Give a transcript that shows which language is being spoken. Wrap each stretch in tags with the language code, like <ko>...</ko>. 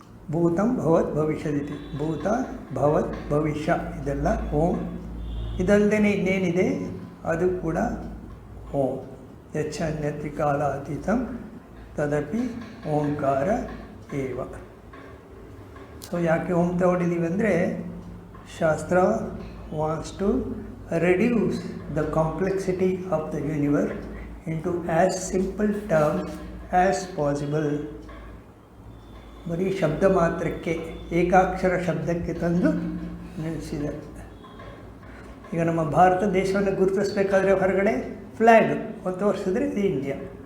<sa>ಭೂತಂ ಭವತ್ ಭವಿಷ್ಯದಿತಿ</sa> <kn>ಭೂತ ಭವತ್ ಭವಿಷ್ಯ ಇದೆಲ್ಲ ಓಂ। ಇದಲ್ಲದೆ ಇನ್ನೇನಿದೆ ಅದು ಕೂಡ ಓಂ।</kn> <sa>ಯಚ್ಚ ಅನ್ಯತ್ರಿಕಾಲಾತೀತಂ ತದಪಿ ಓಂಕಾರ ಏವ।</sa> <kn>ಸೊ ಯಾಕೆ ಓಂ ತಗೊಂಡಿದ್ದೀವಿ ಅಂದರೆ</kn> <en>Shastra wants to reduce the complexity of the universe into as simple terms as possible.</en> <kn>ಬರೀ ಶಬ್ದ ಮಾತ್ರಕ್ಕೆ ಏಕಾಕ್ಷರ ಶಬ್ದಕ್ಕೆ ತಂದು ನಿಲ್ಲಿಸಿದೆ. ಈಗ ನಮ್ಮ ಭಾರತ ದೇಶವನ್ನು ಗುರುತಿಸಬೇಕಾದ್ರೆ ಹೊರಗಡೆ ಫ್ಲ್ಯಾಗ್ ಒಂದು ತೋರಿಸಿದ್ರೆ ಇದು ಇಂಡಿಯಾ.</kn>